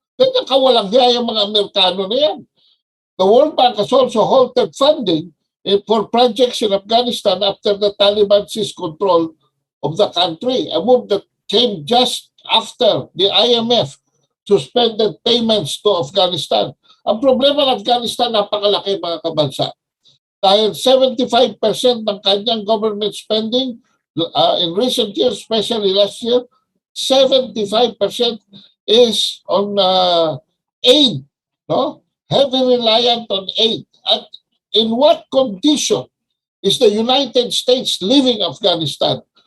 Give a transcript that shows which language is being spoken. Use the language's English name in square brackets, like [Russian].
[Filipino] Ganyan kawalang hiya yung mga Amerikano na yan. [English] The World Bank has also halted funding for projects in Afghanistan after the Taliban seized control of the country, a move that came just after the IMF suspended payments to Afghanistan. [Filipino] Ang problema ng Afghanistan, napakalaki mga kabansa. Dahil 75% ng kanyang [English] government spending in recent years, especially last year, 75% is on aid, no? Heavily reliant on aid. At in what condition is the United States leaving Afghanistan?